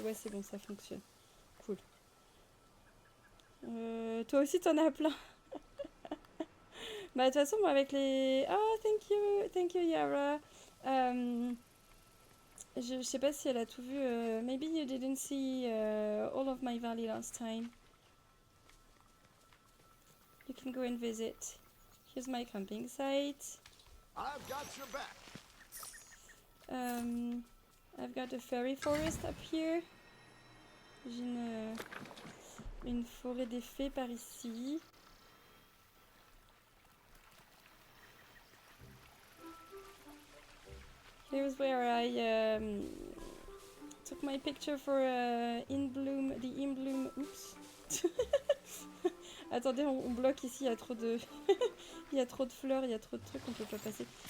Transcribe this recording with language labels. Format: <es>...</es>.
<fr>Ouais, c'est bon, ça fonctionne. Cool. Toi aussi, t'en as plein. Bah, de toute façon, moi, avec les...</fr> <en>Oh, thank you, Yara.</en> <fr>Je sais pas si elle a tout vu.</fr> <en>Maybe you didn't see all of my valley last time. You can go and visit. Here's my camping site. I've got your back. I've got a fairy forest up here.</en> <fr>J'ai une forêt des fées par ici.</fr> <en>Here's where I took my picture for the In Bloom. Oups.</en> <fr>Attendez, on bloque ici, il y a trop de il y a trop de fleurs, il y a trop de trucs, on peut pas passer.</fr>